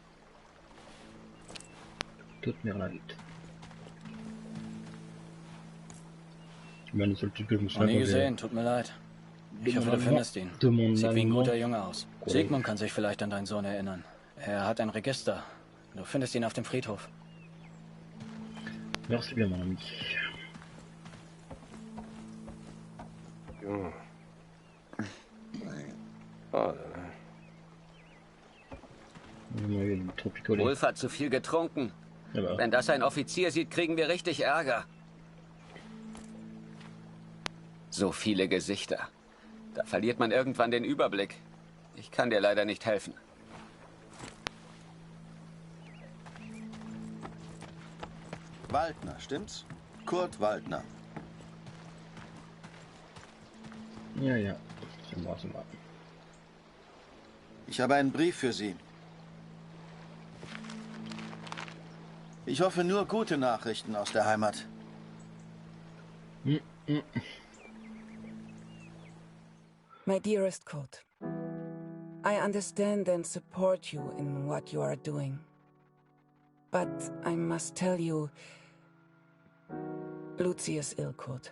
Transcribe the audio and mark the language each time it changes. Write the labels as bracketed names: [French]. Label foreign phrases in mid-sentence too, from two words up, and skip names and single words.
[German] Tut mir leid. Ich meine, das sollte ich Noch nie gesehen, tut mir leid. Ich hoffe, du findest ihn. Sieht wie ein guter Junge aus. Sigmund kann sich vielleicht an deinen Sohn erinnern. Er hat ein Register. Du findest ihn auf dem Friedhof. [French] Merci bien, mon ami. [German] Wolf hat zu viel getrunken. Ja, wenn das ein Offizier sieht, kriegen wir richtig Ärger. So viele Gesichter. Da verliert man irgendwann den Überblick. Ich kann dir leider nicht helfen. Waldner, stimmt's? Kurt Waldner. Ja, ja. [French] C'est moi. [German] Ich habe einen Brief für Sie. Ich hoffe nur gute Nachrichten aus der Heimat. [English] My dearest Kurt, I understand and support you in what you are doing. But I must tell you, Lucy is ill, Kurt.